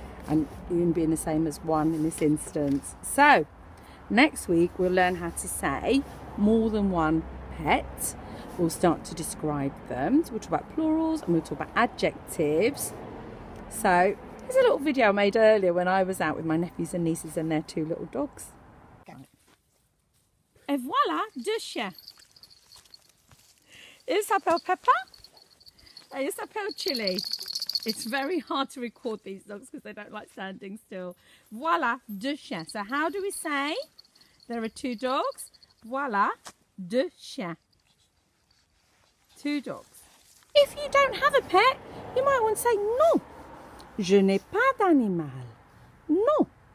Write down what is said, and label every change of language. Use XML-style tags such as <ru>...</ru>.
<en>And une being the same as one in this instance. So, next week we'll learn how to say more than one pet. We'll start to describe them. So we'll talk about plurals and we'll talk about adjectives. So there's a little video I made earlier when I was out with my nephews and nieces and their two little dogs.</en> <fr>Et voilà, deux chiens. Il s'appelle Peppa and il s'appelle Chili.</fr> <en>It's very hard to record these dogs because they don't like standing still.</en> <fr>Voilà, deux chiens.</fr> <en>So how do we say there are two dogs?</en> <fr>Voilà, deux chiens.</fr> <en>Two dogs. If you don't have a pet, you might want to say</en> <fr>non. Je n'ai pas d'animal. Non.</fr>